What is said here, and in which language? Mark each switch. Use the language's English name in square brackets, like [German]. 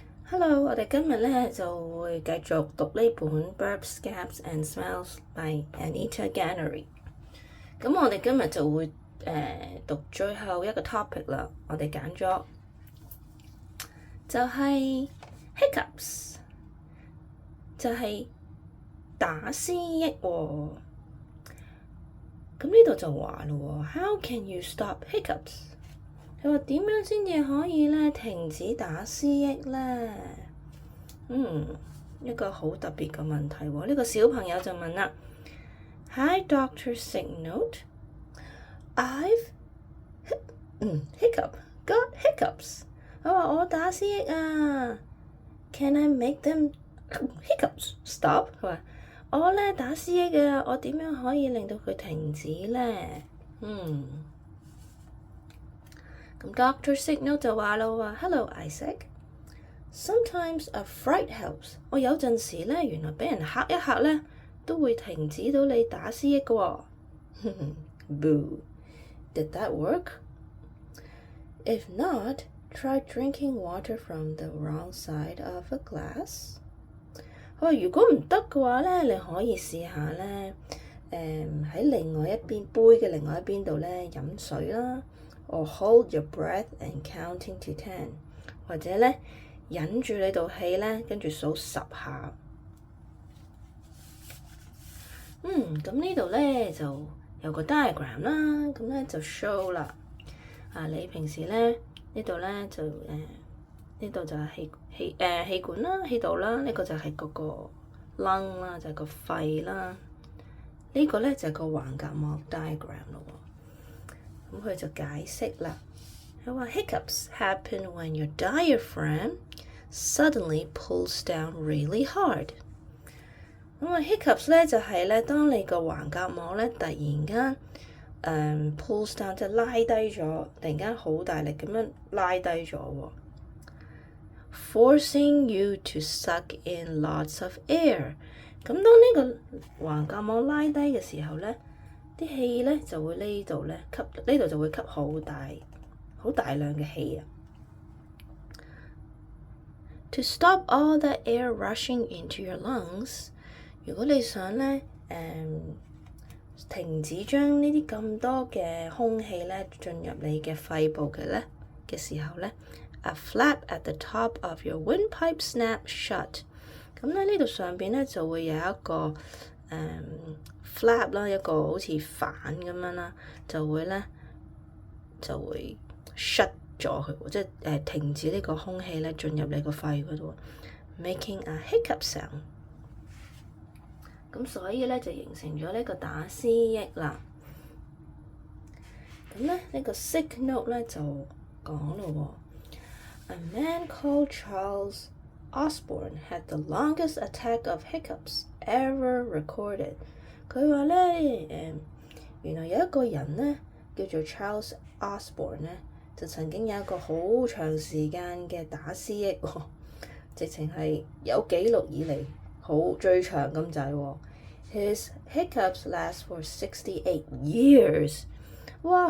[Cantonese] Hello， 我哋今日咧就會繼續讀呢本《Birds, Gaps and Smells》by Anita Gannery。咁我哋今日就會讀最後一個 topic 啦。我哋揀咗就係 hiccups， 就係打思噎喎。咁呢度就話咯喎 ， [English] How can you stop hiccups？ [Cantonese] 佢話點樣先至可以咧停止打思噎咧？一個好特別嘅問題喎。呢個小朋友就問啦 [English] ：Hi Doctor Sick Note，I've got hiccups。 [Cantonese] 佢話我打思噎啊 [English] ，Can I make them hiccups stop？ [Cantonese] 佢話我咧打思噎啊，我點樣可以令到佢停止咧？ [English] 咁 Doctor Sick Note [Cantonese] 就話咯話 [English] ，Hello Isaac，sometimes a fright helps。 [Cantonese] 我有陣時咧，原來俾人嚇一嚇咧，都會停止到你打思噎嘅喎。 [English] Boo！Did that work? If not, try drinking water from the wrong side of a glass。 [Cantonese] 佢話如果唔得嘅話咧，你可以試下咧，喺另外一邊杯嘅另外一邊度咧飲水啦。 [English] Or hold your breath and counting to 10， [Cantonese] 或者咧忍住你道氣咧，跟住數10下。咁呢度咧就有個 diagram 啦，咁咧就 show 啦。你平時咧呢度咧就呢度就係氣管啦，氣道啦，呢個就係嗰個 lung 啦，就係個肺啦。呢個咧就係個橫膈膜 diagram 咯。咁佢就解釋啦，佢話 [English] hiccups happen when your diaphragm suddenly pulls down really hard。 [Cantonese] 咁啊 hiccups 咧就係咧，當你個橫膈膜咧突然間pulls down， 即係拉低咗，突然間好大力咁樣拉低咗喎 ， [English] forcing you to suck in lots of air。 [Cantonese] 咁當呢個橫膈膜拉低嘅時候咧，啲氣咧就會呢度咧吸，呢度就會吸好大量嘅氣啊。 [English] To stop all the air rushing into your lungs， [Cantonese] 如果你想咧停止將呢啲咁多嘅空氣咧進入你嘅肺部嘅時候咧 [English] ，a flap at the top of your windpipe snaps shut。 [Cantonese] 咁咧呢度上邊咧就會有一個flap 啦，一個好似反咁樣啦，就會 shut 咗佢，即係停止呢個空氣咧進入你個肺嗰度 ， [English] making a hiccup sound。 [Cantonese] 咁所以咧就形成咗呢個打思噎啦。咁咧呢個 sick note 咧就講咯 [English] A man called Charles Osborne had the longest attack of hiccups ever recorded。 [Cantonese] 佢話咧，原來有一個人咧叫做 Charles Osborne 咧，就曾經有一個好長時間嘅打思噎喎，直情係有記錄以嚟最長咁滯喎。 [English] His hiccups last for 68 years。 哇！